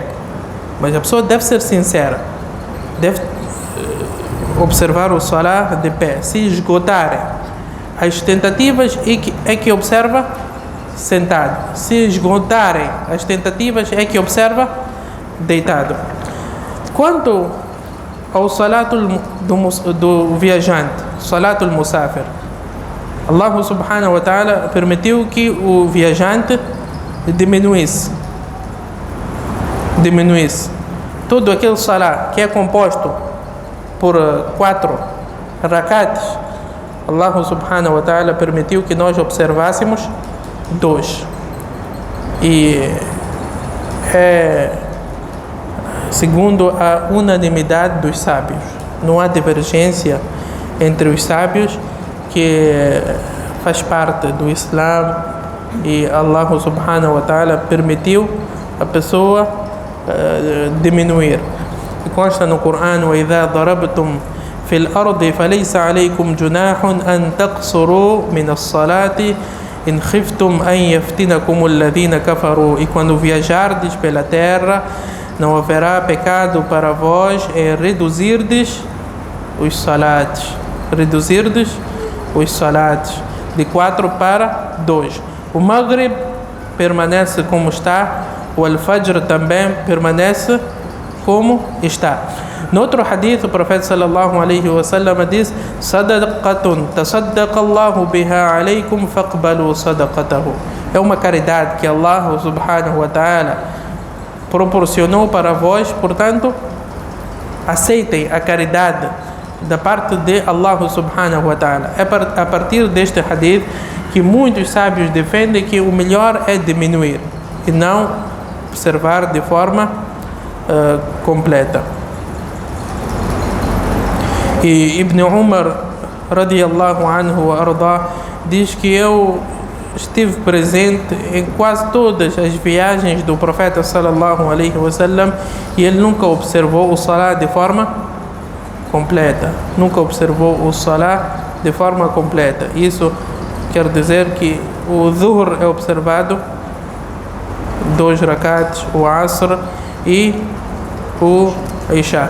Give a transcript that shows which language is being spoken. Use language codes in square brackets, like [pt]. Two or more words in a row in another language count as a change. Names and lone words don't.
[pt] Mas a pessoa deve ser sincera. Deve observar o salah de pé. Se esgotarem as tentativas, é que observa sentado. Se esgotarem as tentativas, é que observa deitado. Quanto ao salatul do viajante, [ar] صلاة المسافر, الله سبحانه وتعالى [pt] permitiu que o viajante diminuísse todo aquele salah que é composto por 4 rakats. [ar] الله سبحانه وتعالى [pt] permitiu que nós observássemos 2. E é segundo a unanimidade dos sábios. Não há divergência entre os sábios, que faz parte do Islã, e [ar] الله سبحانه وتعالى [pt] permitiu a pessoa diminuir. E consta no Corão: [ar] وَإِذَا ضَرَبْتُمْ في الأرض فليس عليكم جناح أن تقصروا من الصلاة إن خفتم أن يفتنكم الذين كفروا. [pt] E quando viajardes pela terra, não haverá pecado para vós em reduzirdes os salates. Reduzirdes os salates de 4 para 2. O Maghrib permanece como está, o Al-Fajr também permanece como está. No outro hadith, o profeta [ar] صلى الله عليه وسلم [pt] diz: [ar] صدقة تصدق الله بها عليكم فاقبلوا صدقته. [pt] É uma caridade que [ar] الله سبحانه وتعالى [pt] proporcionou para vós, portanto, aceitem a caridade da parte de [ar] الله سبحانه وتعالى. [pt] É a partir deste hadith que muitos sábios defendem que o melhor é diminuir e não observar de forma completa. E Ibn Umar [ar] رضي الله عنه وأرضاه [pt] diz que eu estive presente em quase todas as viagens do profeta [ar] صلى الله عليه وسلم [pt] e ele nunca observou o salah de forma completa. Nunca observou o salah de forma completa. Isso quer dizer que o Dhuhr é observado 2 rakats, o Asr e o Isha.